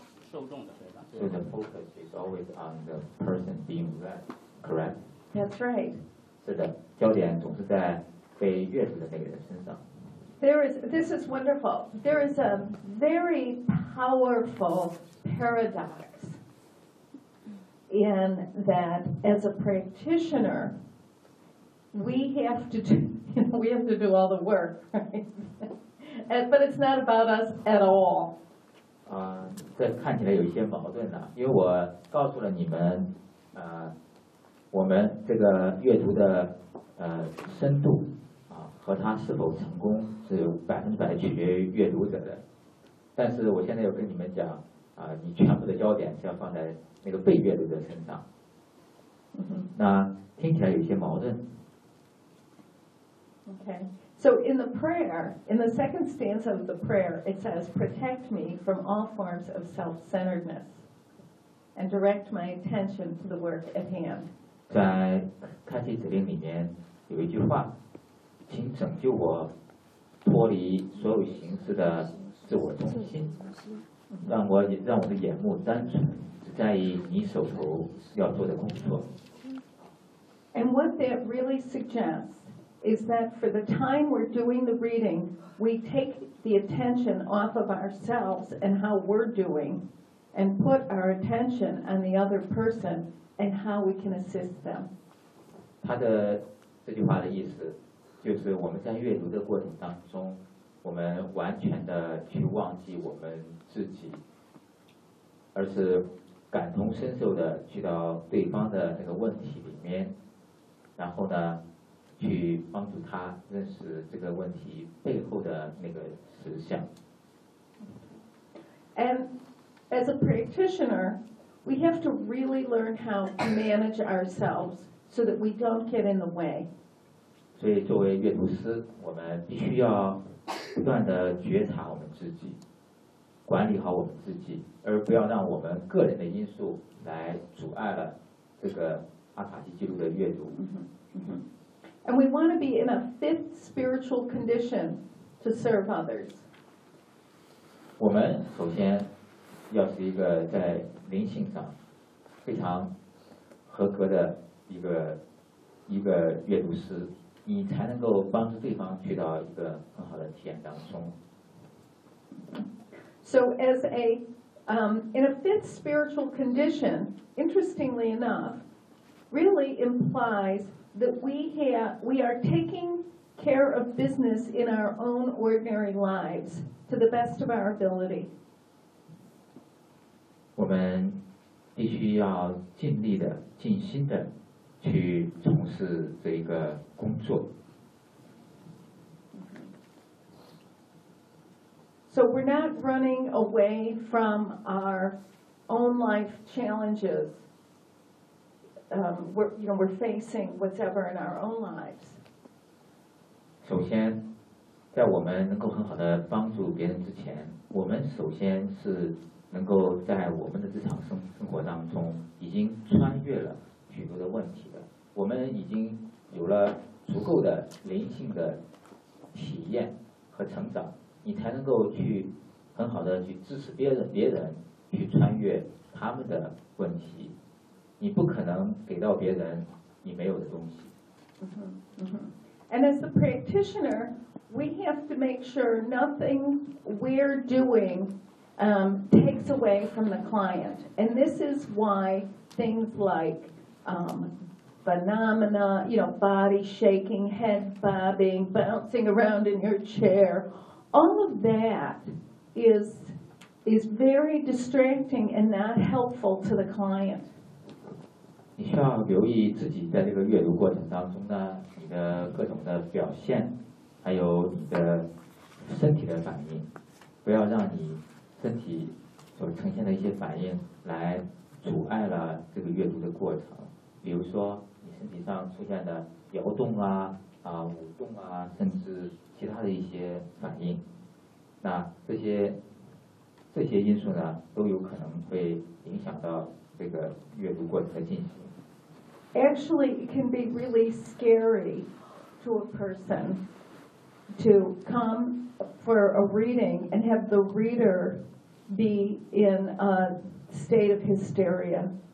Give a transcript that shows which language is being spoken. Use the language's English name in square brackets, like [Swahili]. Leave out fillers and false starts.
[English] So the focus is always on the person being read, correct? That's right. [Chinese] 是的，焦点总是在被阅读的那个人身上。 [English] This is wonderful. There is a very powerful paradox in that as a practitioner, we have to do all the work, right? But it's not about us at all. [Chinese] 这看起来有一些矛盾呢，因为我告诉了你们，我们这个阅读的深度。和他是否成功是100%取决于阅读者的，但是我现在要跟你们讲，你全部的焦点是要放在那个被阅读的身上，那听起来有些矛盾。 [English] Okay, so in the prayer, in the second stanza of the prayer, it says, "Protect me from all forms of self-centeredness, and direct my attention to the work at hand." [Chinese] 在开启指令里面有一句话。请拯救我脱离所有形式的自我中心，让我的眼目单纯只在意你手头要做的工作。 [English] And what that really suggests is that for the time we're doing the reading, we take the attention off of ourselves and how we're doing and put our attention on the other person and how we can assist them. [Chinese] 他的这句话的意思就是我们在阅读的过程当中，我们完全的去忘记我们自己，而是感同身受的去到对方的那个问题里面，然后呢，去帮助他认识这个问题背后的那个实相。 [English] And as a practitioner, we have to really learn how to manage ourselves so that we don't get in the way. [Chinese] 所以作为阅读师，我们必须要不断地觉察我们自己，管理好我们自己，而不要让我们个人的因素来阻碍了这个阿卡西记录的阅读。 [English] And we want to be in a fit spiritual condition to serve others. [Chinese] 我们首先要是一个在灵性上非常合格的一个阅读师。你才能够帮助对方去到一个很好的体验当中。 [English] So as a in a fit spiritual condition, interestingly enough, really implies that we are taking care of business in our own ordinary lives to the best of our ability. [Chinese] 我们必须要尽力的、尽心的。去从事这个工作。 [English] So we're not running away from our own life challenges. We're facing whatever in our own lives. [Chinese] 首先，在我们能够很好的帮助别人之前，我们首先是能够在我们的日常生活当中已经穿越了。许多的问题的，我们已经有了足够的灵性的体验和成长，你才能够去很好的去支持别人去穿越他们的问题。你不可能给到别人你没有的东西。 [English] And as a practitioner, we have to make sure nothing we're doing takes away from the client. And this is why things like phenomena, you know, body shaking, head bobbing, bouncing around in your chair, all of that is very distracting and not helpful to the client. [Chinese] 你需要留意自己在这个阅读过程当中呢，你的各种的表现，还有你的身体的反应，不要让你身体所呈现的一些反应来阻碍了这个阅读的过程。比如说你身体上出现的摇动啊舞动啊甚至其他的一些反应，那这些这些因素呢都有可能会影响到这个阅读过程的进行。 [English] Actually it can be really scary to a person to come for a reading and have the reader be in a state of hysteria.